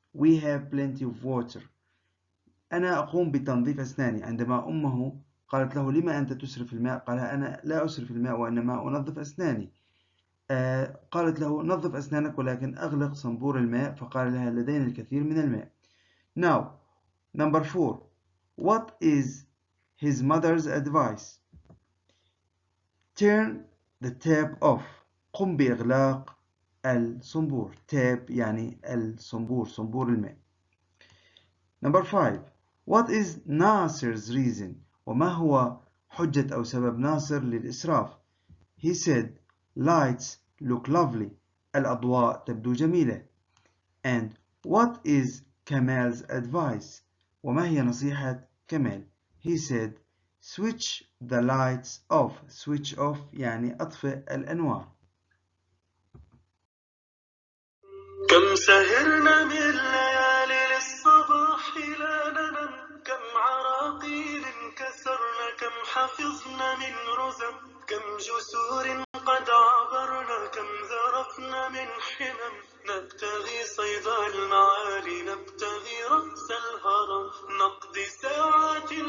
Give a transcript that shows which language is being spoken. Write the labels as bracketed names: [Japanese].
[English] We have plenty of water. [Arabic] أنا أقوم بتنظيف أسناني. عندما أمه قالت له لما أنت تسرف الماء؟ قال أنا لا أسرف الماء وإنما أنظف أسناني. قالت له نظف أسنانك ولكن أغلق صنبور الماء، فقال لها لدينا الكثير من الماء. [English] Now, number 4. What is his mother's advice? Turn the tap off. [Arabic] قم بإغلاق الصنبور. tap يعني الصنبور، صنبور الماء. [English] Number 5. What is Nasser's reason? [Arabic] وما هو حجة أو سبب ناصر للإسراف؟ [English] He said, lights look lovely. [Arabic] الأضواء تبدو جميلة. [English] And what is Kamal's advice? [Arabic] وما هي نصيحة كمال؟ [English] He said, switch the lights off. Switch off [Arabic] يعني أطفئ الأنوار. كم سهرنا من ليالي للصباح لا ننم، كم عراقيل كسرنا، كم حفظنا من رزم، كم جسور قد عبرنا، كم ذرفنا من حمم، نبتغي صيد المعالي، نبتغي رأس الهرم، نقضي ساعات